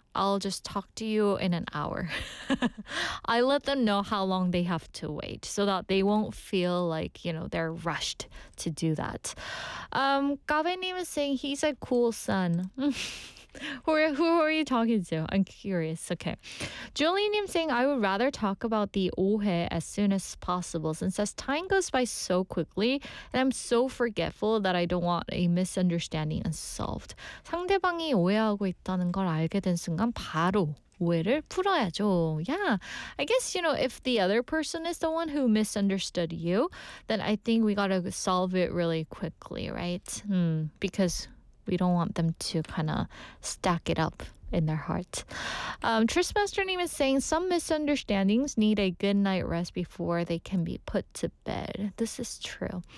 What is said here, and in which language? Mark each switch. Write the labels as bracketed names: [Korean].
[English] I'll just talk to you in an hour. I let them know how long they have to wait so that they won't feel like, you know, they're rushed to do that. Gavin is saying he's a cool son. Who are you talking to? I'm curious. Okay. Julian is saying, I would rather talk about the 오해 as soon as possible, since as time goes by so quickly, and I'm so forgetful that I don't want a misunderstanding unsolved. [Korean] 상대방이 오해하고 있다는 걸 알게 된 순간 바로 오해를 풀어야죠. [English] Yeah. I guess, you know, if the other person is the one who misunderstood you, then I think we gotta solve it really quickly, right? Because we don't want them to kind of stack it up in their heart. Trismaster name is saying, some misunderstandings need a good night rest before they can be put to bed. This is true.